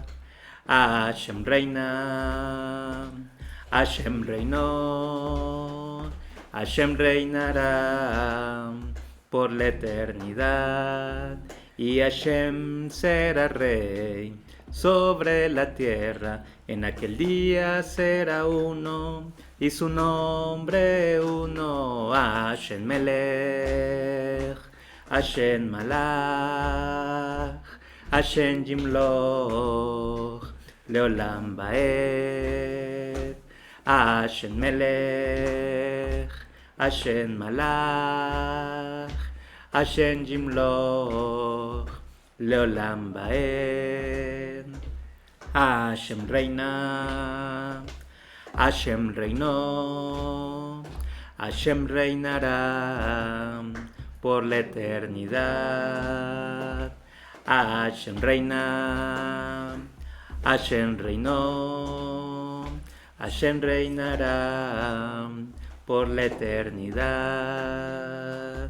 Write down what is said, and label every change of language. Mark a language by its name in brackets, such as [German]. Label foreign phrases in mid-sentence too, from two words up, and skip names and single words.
[Spanish] Hashem reina, Hashem reinó, Hashem reinará por la eternidad. Y Hashem será rey sobre la tierra. En aquel día será uno y su nombre uno. [Hebrew] השם מלך, השם מלך, השם ימלוך, לעולם ועד. השם מלך, השם מלך, השם ימלוך, לעולם ועד. [Spanish] Hashem reina, Hashem reinó, Hashem reinará por la eternidad. Hashem reina, Hashem reinó, Hashem reinará por la eternidad.